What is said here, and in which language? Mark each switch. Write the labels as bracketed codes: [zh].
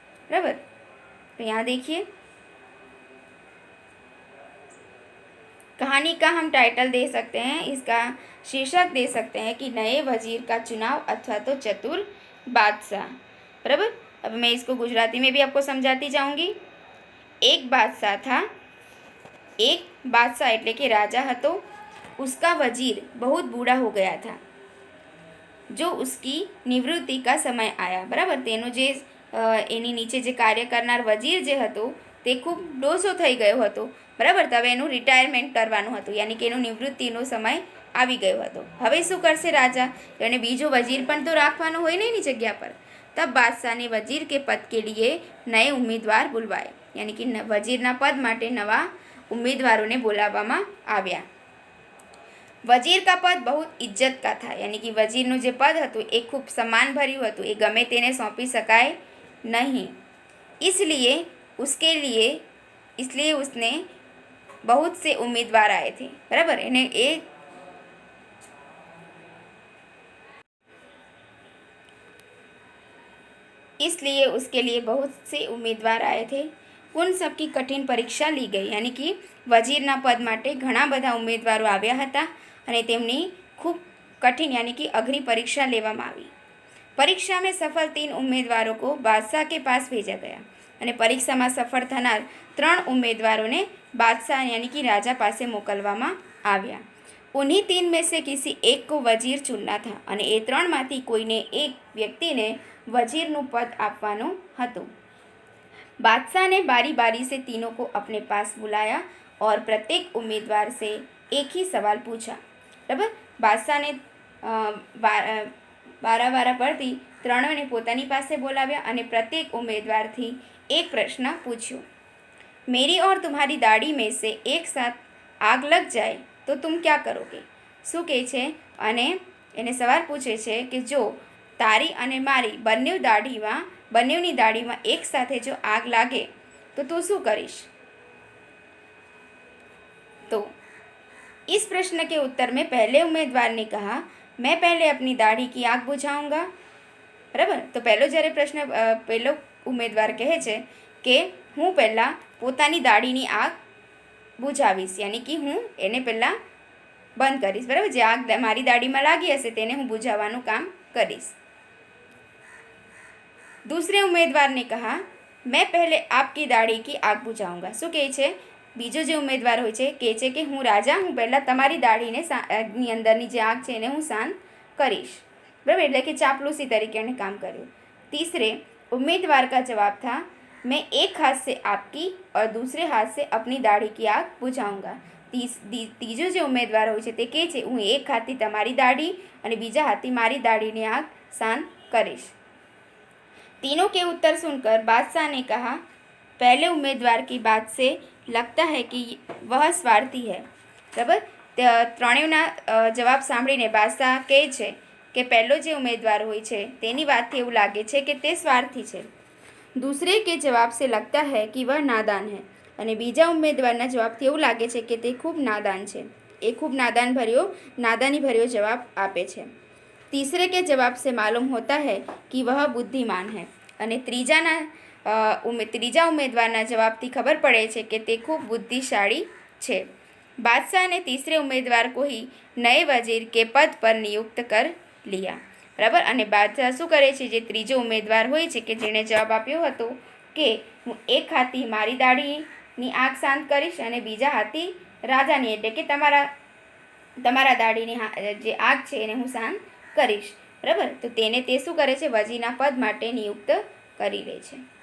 [hi] बराबर, तो यहाँ देखिए कहानी का हम टाइटल दे सकते हैं, इसका शीर्षक दे सकते हैं कि नए वजीर का चुनाव अथवा तो चतुर बादशाह। बराबर, अब मैं इसको गुजराती में भी आपको समझाती जाऊंगी। एक बादशाह था, एक बादशाह [gu] એટલે કે રાજા હતો, [hi] उसका वजीर बहुत बूढ़ा हो गया था। जो उसकी निवृत्ति का समय आया। [gu] बराबर, તેનો જે એની નીચે જે કાર્ય કરનાર વજીર જે હતો તે ખૂબ ડોસો થઈ ગયો હતો। બરાબર, તો હવે એનું રિટાયરમેન્ટ કરવાનું હતું, યાની કે એનો નિવૃત્તિનો સમય આવી ગયો હતો। હવે શું કરશે રાજા, તો એને બીજો વજીર પણ તો રાખવાનો હોય ને એની જગ્યા પર। [hi] तब बादशाह ने वजीर के पद के लिए नए उम्मीदवार बुलवाए। [gu] यानी कि वजीરના પદ માટે નવા ઉમેદવારોને બોલાવવામાં આવ્યા। [hi] वजीर का पद बहुत इज्जत का था। [gu] यानी कि वजीरનું જે પદ હતું એ ખૂબ सम्मान ભર્યું હતું, એ ગમે તેને સોંપી શકાય नहीं। [hi] इसलिए उसने बहुत से उम्मीदवार आए थे। बराबर, इसलिए उसके लिए बहुत से उम्मीदवार आए थे। उन सबकी कठिन परीक्षा ली गई। [gu] यानी कि वजीરના પદ માટે ઘણા બધા ઉમેદવારો આવ્યા હતા અને તેમની ખૂબ कठिन यानी कि अघरी परीक्षा लेवामां आवी। [hi] परीक्षा में सफल 3 उम्मीदवारों को बादशाह के पास भेजा गया [gu] અને પરીક્ષામાં સફળ થનાર 3 ઉમેદવારોને બાદશાહ यानी कि राजा पासे मोकलवामां આવ્યા। [hi] उन्हीं तीन में से किसी एक को वजीर चुनना था [gu] અને એ ત્રણમાંથી કોઈને એક વ્યક્તિને वजीरનું પદ આપવાનું હતું। [hi] बादशाह ने बारी बारी से तीनों को अपने पास बुलाया और प्रत्येक उम्मीदवार से एक ही सवाल पूछा। [gu] बराबर, बादशाहને વારા પરથી ત્રણેયને પોતાની પાસે બોલાવ્યા અને પ્રત્યેક ઉમેદવારથી એક પ્રશ્ન પૂછ્યો। [hi] मेरी और तुम्हारी दाढ़ी में से एक साथ आग लग जाए तो तुम क्या करोगे? [gu] શું કહે છે? અને એને સવાલ પૂછે છે કે જો તારી અને મારી બંનેની દાઢીમાં એક સાથે જો આગ લાગે तो तू શું કરીશ? [hi] तो इस प्रश्न के उत्तर में पहले उम्मीदवार ने कहा मैं पहले अपनी दाढ़ी की आग बुझाऊंगा। [gu] बराबर, तो પહેલો ઉમેદવાર કહે છે કે હું પહેલાં પોતાની દાઢીની આગ બુઝાવીશ, યાની કે હું એને પહેલાં બંધ કરીશ। બરાબર, જે આગ મારી દાઢીમાં લાગી હશે તેને હું બુઝાવવાનું કામ કરીશ। [hi] दूसरे उम्मीदवार ने कहा मैं पहले आपकी दाढ़ी की आग बुझाऊंगा। [gu] શું કહે છે? બીજો જે ઉમેદવાર હોય છે કહે છે કે હું રાજા હું પહેલાં તમારી દાઢીને ની અંદરની જે આગ છે એને હું શાંત કરીશ। બરાબર, એટલે કે ચાપલૂસી તરીકે એણે કામ કર્યું। [hi] तीसरे उम्मीदवार का जवाब था मैं एक हाथ से आपकी और दूसरे हाथ से अपनी दाढ़ी की आग बुझाऊंगा। [gu] तीजो जो उम्मीदवार હોય છે તે કહે છે હું એક હાથથી તમારી દાઢી અને બીજા હાથથી મારી દાढ़ीની आग शांत કરીશ। [hi] तीनों के उत्तर सुनकर बादशाह ने कहा पहले उम्मीदवार की बात से लगता है कि वह स्वार्थी है। [gu] बराबर, ત્રણેયના જવાબ સાંભળીને બાદશાહ કહે છે કે પહેલો જે ઉમેદવાર હોય છે તેની વાતથી એવું લાગે છે કે તે સ્વાર્થી છે। [hi] दूसरे के जवाब से लगता है कि वह नादान है [gu] અને બીજા ઉમેદવારના જવાબથી એવું લાગે છે કે તે ખૂબ નાદાન છે, એ ખૂબ નાદાની ભર્યો જવાબ આપે છે। [hi] तीसरे के जवाब से मालूम होता है कि वह बुद्धिमान है [gu] અને ત્રીજા ઉમેદવારના જવાબથી ખબર પડે છે કે તે ખૂબ બુદ્ધિશાળી છે। [hi] बादशाह ने तीसरे उम्मीदवार को ही नए वजीर के पद पर नियुक्त कर लिया। [gu] બરાબર, અને બાદશાહ શું કરે છે? જે ત્રીજો ઉમેદવાર હોય છે કે જેણે જવાબ આપ્યો હતો કે હું એક હાથથી મારી દાઢીની આગ શાંત કરીશ અને બીજા હાથથી રાજાની એટલે કે તમારા દાઢીની જે આગ છે એને હું શાંત કરીશ। બરાબર, તો તેને તે શું કરે છે? વજીરના પદ માટે નિયુક્ત કરી લે છે।